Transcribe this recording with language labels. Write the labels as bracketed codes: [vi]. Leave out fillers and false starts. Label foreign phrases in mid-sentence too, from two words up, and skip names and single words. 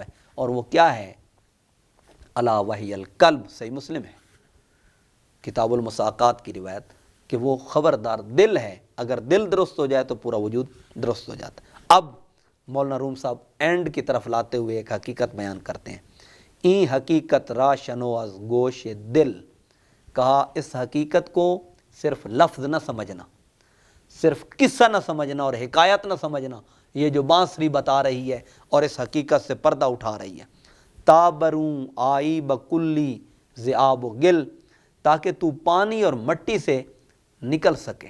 [ur] اور وہ کیا ہے؟ [ar] الا وہی القلب. [ur] صحیح مسلم ہے, کتاب المساقات کی روایت, کہ وہ خبردار دل ہے, اگر دل درست ہو جائے تو پورا وجود درست ہو جاتا ہے. اب مولانا روم صاحب اینڈ کی طرف لاتے ہوئے ایک حقیقت بیان کرتے ہیں. [fa] این حقیقت را شنو از گوش دل. [ur] کہا اس حقیقت کو صرف لفظ نہ سمجھنا, صرف قصہ نہ سمجھنا اور حکایت نہ سمجھنا, یہ جو بانسری بتا رہی ہے اور اس حقیقت سے پردہ اٹھا رہی ہے. [fa] تابروں آئی بکلی ذئاب و گل, [ur] تاکہ تو پانی اور مٹی سے نکل سکے.